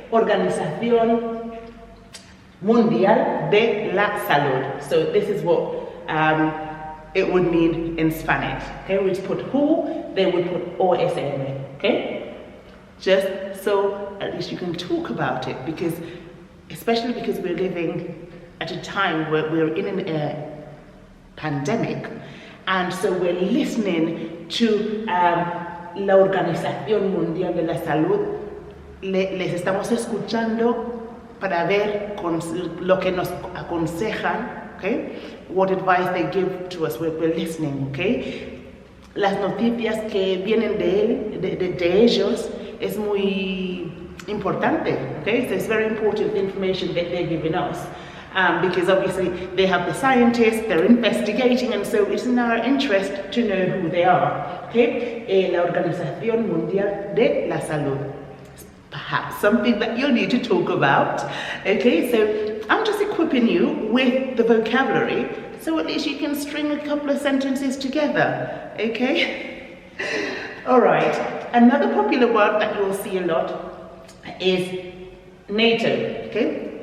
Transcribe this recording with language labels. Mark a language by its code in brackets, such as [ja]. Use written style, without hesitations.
[es] Organización Mundial de la Salud. [en] So this is what it would mean in Spanish. Okay, we just put WHO, they would put OSM, okay? Just so at least you can talk about it, because especially because we're living at a time where we're in a pandemic, and so we're listening to la Organización Mundial de la Salud. [es] Les estamos escuchando para ver lo que nos aconsejan, okay? [en] What advice they give to us. We're listening, okay? [es] Las noticias que vienen de ellos es muy importante, okay? [en] So it's very important information that they're giving us. because obviously they have the scientists, they're investigating, and so it's in our interest to know who they are. [es] Okay, la Organización Mundial de la Salud. [en] Perhaps something that you'll need to talk about. Okay, so I'm just equipping you with the vocabulary, so at least you can string a couple of sentences together. Okay. All right. Another popular word that you'll see a lot is NATO. Okay.